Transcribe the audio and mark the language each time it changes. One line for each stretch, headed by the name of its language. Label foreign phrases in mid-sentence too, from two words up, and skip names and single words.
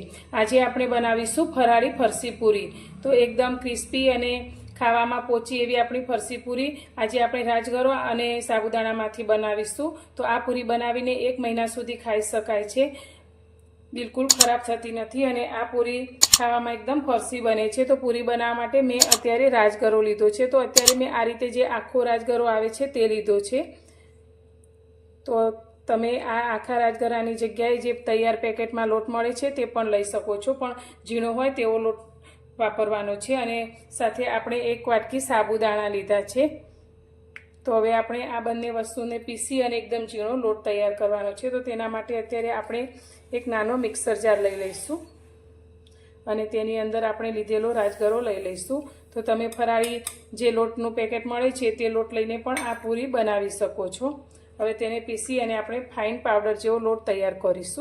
Gujarati: આજ આપણે બનાવીશું ફરાળી ફરસી પૂરી। તો એકદમ ક્રિસ્પી અને ખાવામાં પોચી એવી આપણી ફરસી પૂરી આજ આપણે રાજગરો અને સાબુદાણામાંથી બનાવીશું। તો આ પૂરી બનાવીને 1 મહિના સુધી ખાઈ શકાય છે, બિલકુલ ખરાબ થતી નથી અને આ પૂરી ખાવામાં એકદમ ફરસી બને છે। તો પૂરી બનાવવા માટે મેં અત્યારે રાજગરો લીધો છે। તો અત્યારે મેં આ રીતે જે આખો રાજગરો આવે છે તે લીધો છે। તો તમે આ આખા રાજગરાની જગ્યાએ જે તૈયાર પેકેટમાં લોટ મળે છે તે પણ લઈ શકો છો, પણ ઝીણો હોય તેવો લોટ વાપરવાનો છે। અને સાથે આપણે 1 વાટકી સાબુદાણા લીધા છે। તો હવે આપણે આ બંને વસ્તુને પીસી અને એકદમ ઝીણો લોટ તૈયાર કરવાનો છે। તો તેના માટે અત્યારે આપણે એક નાનો
English: mixer jar
Gujarati: લઈ લઈશું અને તેની અંદર આપણે લીધેલો રાજગરો લઈ લઈશું। તો તમે ફરાળી જે લોટનું પેકેટ મળે છે તે લોટ લઈને પણ આ પૂરી બનાવી શકો છો। હવે તેને પીસી અને આપણે
English: fine powder
Gujarati: જેવો લોટ તૈયાર કરીશું।